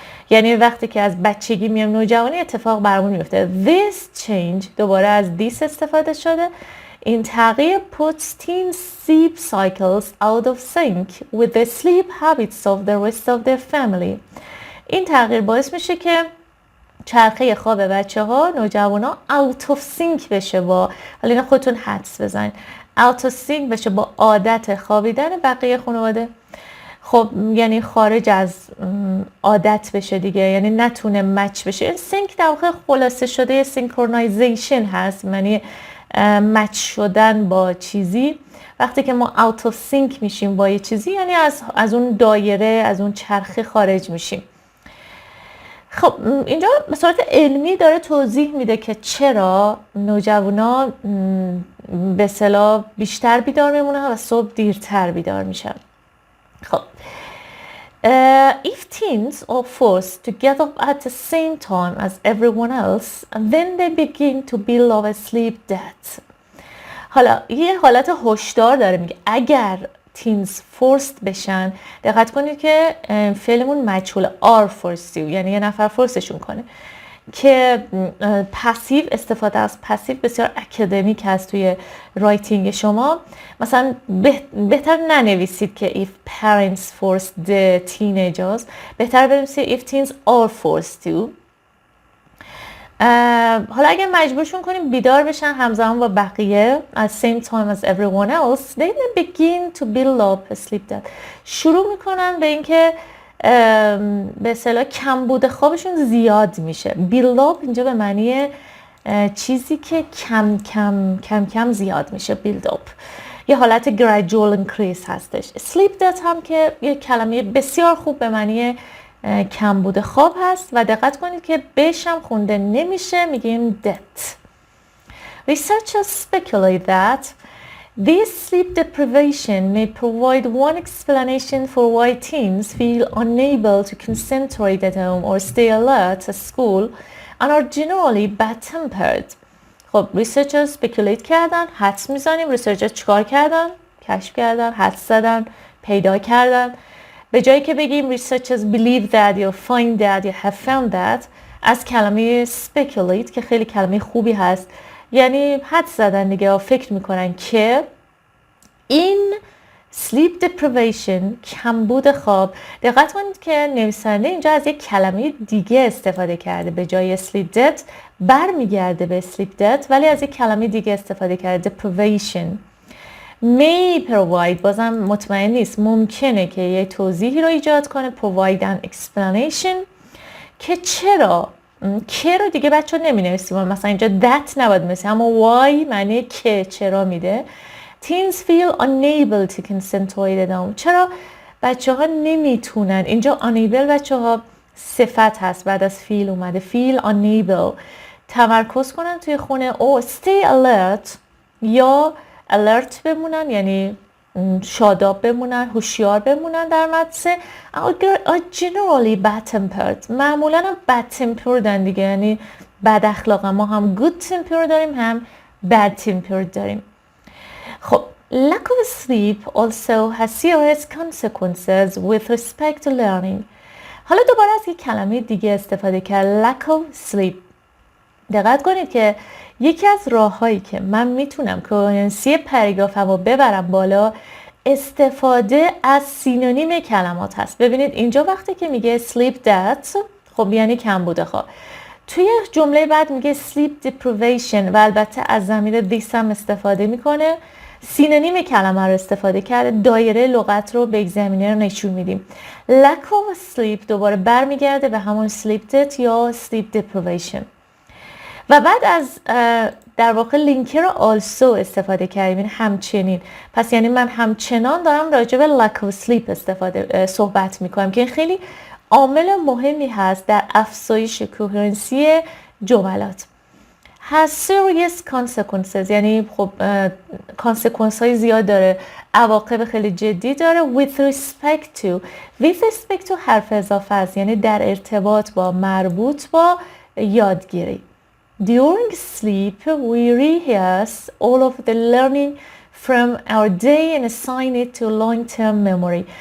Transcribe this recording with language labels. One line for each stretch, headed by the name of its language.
Persian: یعنی وقتی که از بچگی میام نوجوانی اتفاق برامون میفته.
English: This change
Persian: دوباره از this استفاده شده. این تغییر
English: puts teen sleep cycles out of sync with the sleep habits of the rest of their family.
Persian: این تغییر باعث میشه که چرخه خواب بچه ها نوجوان ها
English: out of sync
Persian: بشه با، حالا اینا خودتون حدس بزنید، out of sync بشه با عادت خوابیدن بقیه خانواده. خب یعنی خارج از عادت بشه دیگه، یعنی نتونه مچ بشه. این sync در واقع خلاصه شده synchronization هست، یعنی مچ شدن با چیزی. وقتی که ما
English: out of sync
Persian: میشیم با یه چیزی یعنی از اون دایره، از اون چرخه خارج میشیم. خب اینجا به صورت علمی داره توضیح میده که چرا نوجوانا به اصطلاح بیشتر بیدار میمونن و صبح دیرتر بیدار میشن.
English: خب if teens are forced to get up at the same time as everyone else, then they begin to build up a sleep debt.
Persian: حالا یه حالت هشدار داره، میگه اگر teens forced بشن، دقت کنید که فعلمون مجهول
English: are forced to،
Persian: یعنی یه نفر فورسشون کنه. که پسیو، استفاده از پسیو بسیار اکادمیک هست توی رایتینگ شما. مثلا بهتر ننویسید که
English: if parents forced the teenagers،
Persian: بهتر بنویسید
English: if teens are forced to.
Persian: حالا اگه مجبورشون کنیم بیدار بشن همزمان با بقیه
English: at same time as everyone else, they begin to build up a sleep debt.
Persian: شروع میکنن به اینکه به اصطلاح کمبود خوابشون زیاد میشه. build up اینجا به معنی چیزی که کم کم زیاد میشه.
English: build up
Persian: یه حالت
English: gradual increase
Persian: هستش.
English: sleep debt
Persian: هم که یه کلمه بسیار خوب به معنی کمبود خواب هست و دقت کنید که بهش هم خونده نمیشه، میگیم debt.
English: Researchers speculate that this sleep deprivation may provide one explanation for why teens feel unable to concentrate at home or stay alert at school and are generally bad-tempered.
Persian: خب
English: researchers speculate
Persian: کردن، حدس میزنیم. researchers چیکار کردن؟ کشف کردن، حدس زدن، پیدا کردن. به جایی که بگیم
English: researchers believe that
Persian: یا find that یا
English: have found that،
Persian: از کلمه speculate که خیلی کلمه خوبی هست، یعنی حدس زدن دیگه، فکر میکنن که این
English: sleep deprivation،
Persian: کمبود خواب، دقت کنید که نویسنده اینجا از یک کلمه دیگه استفاده کرده. به جای
English: sleep debt
Persian: برمیگرده به sleep debt، ولی از یک کلمه دیگه استفاده کرده، deprivation.
English: may provide،
Persian: بازم مطمئن نیست، ممکنه که یه توضیحی رو ایجاد کنه.
English: provide an explanation
Persian: که چرا. که رو دیگه بچه ها نمی نویسیم، مثلا اینجا that نباید مثل، اما why معنی که چرا میده.
English: teens feel unable to concentrate at home،
Persian: چرا بچه ها نمیتونن. اینجا unable بچه ها صفت هست، بعد از feel اومده. feel unable تمرکز کنن توی خونه، او
English: stay alert
Persian: یا alert بمونن، یعنی شاداب بمونن، هوشیار بمونن در مدرسه.
English: are generally bad tempered،
Persian: معمولا هم bad tempered دیگه، یعنی بد اخلاق. ما هم
English: good tempered
Persian: داریم، هم
English: bad tempered
Persian: داریم.
English: خب lack of sleep also has serious consequences with respect to learning.
Persian: حالا دوباره از یک کلمه دیگه استفاده کرد،
English: lack of sleep.
Persian: دقت کنید که یکی از راه‌هایی که من میتونم کوهرنسی پاراگرافمو ببرم بالا، استفاده از سینونیم کلمات هست. ببینید اینجا وقتی که میگه
English: sleep debt،
Persian: خب یعنی کمبود خواب. توی جمله بعد میگه
English: sleep deprivation
Persian: و البته از ضمیر this هم استفاده میکنه. سینونیم کلمه رو استفاده کرده، دایره لغت رو به اگزامینر نشون میدیم.
English: lack of sleep
Persian: دوباره برمیگرده به همون
English: sleep debt
Persian: یا
English: sleep deprivation.
Persian: و بعد از در واقع لینکر also استفاده کردیم، همچنین. پس یعنی من همچنان دارم راجع به
English: lack of sleep
Persian: صحبت میکنم که این خیلی عامل مهمی هست در افزایش کوهرنسی جملات.
English: has serious consequences،
Persian: یعنی خب consequence های زیاد داره، عواقب خیلی جدی داره.
English: with respect to
Persian: حرف اضافه است، یعنی در ارتباط با، مربوط با یادگیری.
English: During sleep, we rehearse all of the learning from our day and assign it to long-term memory.